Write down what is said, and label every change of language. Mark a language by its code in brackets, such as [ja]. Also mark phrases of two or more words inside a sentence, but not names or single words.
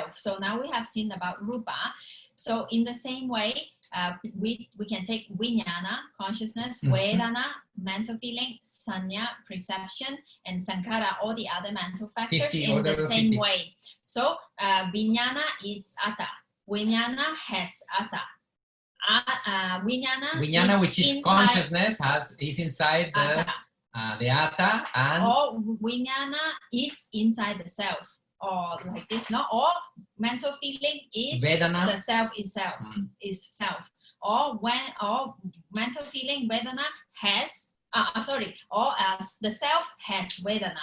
[en] So now we have seen about rupa. So in the same way, we can take Vijnana, consciousness, Mhm. Vedana, mental feeling, Sanya, perception, and Sankhara, all the other mental factors 50, in the order same 50. way. So Vijnana is Atta. Vijnana has Atta. Vijnana, which is inside consciousness, is inside the Atta, and or Vijnana is inside the self, or like this, no? Or mental feeling is Vedana. the self itself, is self. Or mental feeling, Vedana has, or the self has Vedana.